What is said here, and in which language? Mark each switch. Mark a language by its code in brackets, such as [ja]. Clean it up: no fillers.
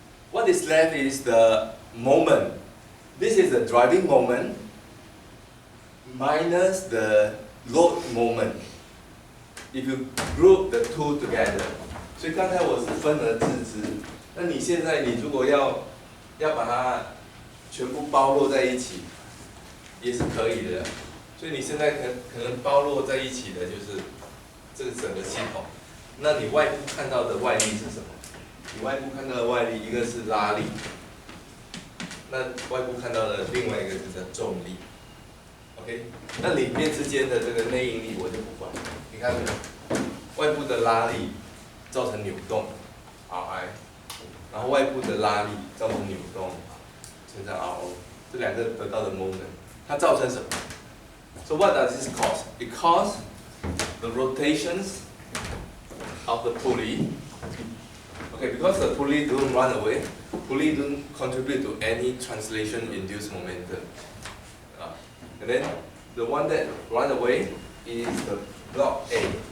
[en] What is left is the moment. This is the driving moment minus the load moment. If you group the two together， [zh] 所以刚才我是分而治之。那你现在你如果要把它全部包络在一起，也是可以的。所以你现在可能包络在一起的就是这个整个系统。那你外部看到的外力是什么？你外部看到的外力，一个是拉力，那外部看到的另外一个就是重力。 OK， 那里面之间的这个内应力我就不管，你看没有？外部的拉力造成扭动 ，Ri， 然后外部的拉力造成扭动，乘上 Ro， 这两个得到的 moment， 它造成什么 ？ [en] So what does this cause? It causes the rotations of the pulley. Okay, because the pulley don't run away, pulley don't contribute to any translation-induced momentum. And then the one that run away is the block A.